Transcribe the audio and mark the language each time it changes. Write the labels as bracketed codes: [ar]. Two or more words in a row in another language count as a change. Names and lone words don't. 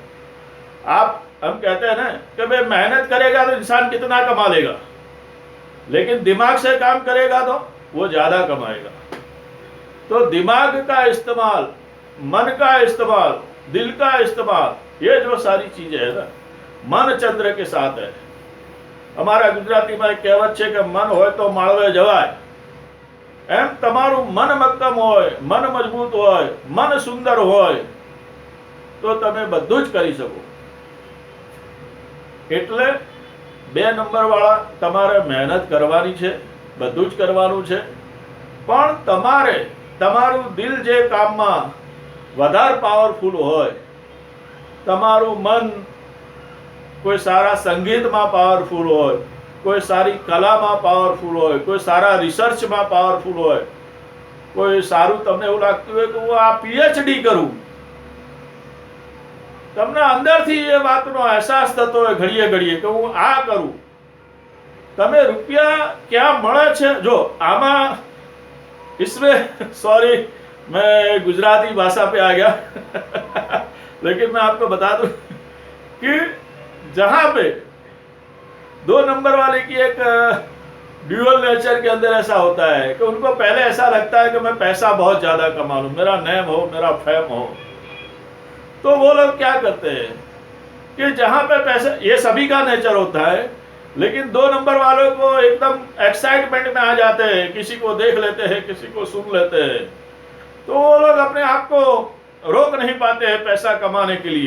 [hi] हम कहते हैं ना कि भाई मेहनत करेगा तो इंसान कितना कमा लेगा, लेकिन दिमाग से काम करेगा तो वो ज्यादा कमाएगा। तो दिमाग का इस्तेमाल, मन का इस्तेमाल, दिल का इस्तेमाल, ये जो सारी चीजें है ना, मन चंद्र के साथ है। हमारा गुजराती में एक कहेवत है कि [gu] મન હોય તો માળવે જવાય। એમ તમારું મન મક્કમ હોય, મન મજબૂત હોય, મન સુંદર હોય તો તમે બધું જ કરી શકો। એટલે 2 નંબર વાળા તમારે મહેનત કરવાની છે, બધું જ કરવાનું છે, પણ તમારું દિલ જે કામમાં વધારે પાવરફુલ હોય, તમારું મન કોઈ સારા સંગીતમાં પાવરફુલ હોય, કોઈ સારી કલામાં પાવરફુલ હોય, કોઈ સારા રિસર્ચમાં પાવરફુલ હોય, કોઈ સારું તમને એવું લાગતું હોય કે હું આ પીએચડી કરું, તમને અંદરથી એ વાતનો અહેસાસ થતો હોય ઘડીએ ઘડીએ કે હું આ કરું, તમે રૂપિયા ક્યાં મળે છે। જો આમાં [hi] इसमें सॉरी मैं गुजराती भाषा पे आ गया लेकिन मैं आपको बता दूं कि जहां पे 2 नंबर वाले की एक [en] dual nature [hi] के अंदर ऐसा होता है कि उनको पहले ऐसा लगता है कि मैं पैसा बहुत ज्यादा कमा लूं, मेरा नेम हो, मेरा फेम हो, तो वो लोग क्या करते हैं कि जहां पे पैसा, ये सभी का नेचर होता है, लेकिन 2 नंबर वालों को एकदम एक्साइटमेंट में आ जाते हैं, किसी को देख लेते हैं, किसी को सुन लेते हैं, तो वो लोग अपने आप को रोक नहीं पाते हैं पैसा कमाने के लिए।